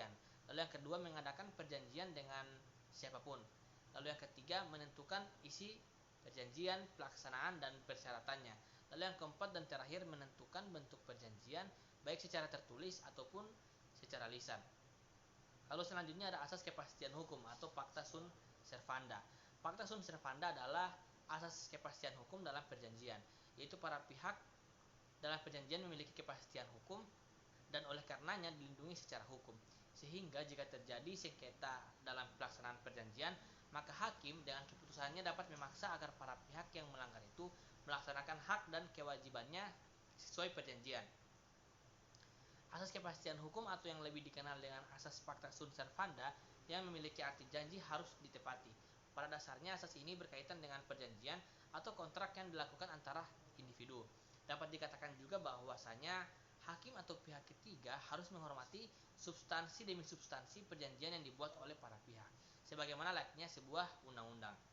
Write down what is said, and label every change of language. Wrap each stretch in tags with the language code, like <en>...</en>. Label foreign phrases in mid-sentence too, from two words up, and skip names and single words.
<id>Lalu yang kedua, mengadakan perjanjian dengan siapapun. Lalu yang ketiga, menentukan isi perjanjian, pelaksanaan, dan persyaratannya. Lalu yang keempat dan terakhir, menentukan bentuk perjanjian, baik secara tertulis ataupun secara lisan. Lalu selanjutnya ada asas kepastian hukum atau</id> <la>pacta sunt servanda. Pacta sunt servanda</la> <id>adalah asas kepastian hukum dalam perjanjian, yaitu para pihak dalam perjanjian memiliki kepastian hukum dan oleh karenanya dilindungi secara hukum. Sehingga jika terjadi sengketa dalam pelaksanaan perjanjian, maka hakim dengan keputusannya dapat memaksa agar para pihak yang melanggar itu melaksanakan hak dan kewajibannya sesuai perjanjian. Asas kepastian hukum atau yang lebih dikenal dengan asas</id> <la>pacta sunt servanda</la> <id>yang memiliki arti janji harus ditepati. Pada dasarnya asas ini berkaitan dengan perjanjian atau kontrak yang dilakukan antara individu. Dapat dikatakan juga bahwasanya hakim atau pihak ketiga harus menghormati substansi demi substansi perjanjian yang dibuat oleh para pihak, sebagaimana layaknya sebuah undang-undang.</id>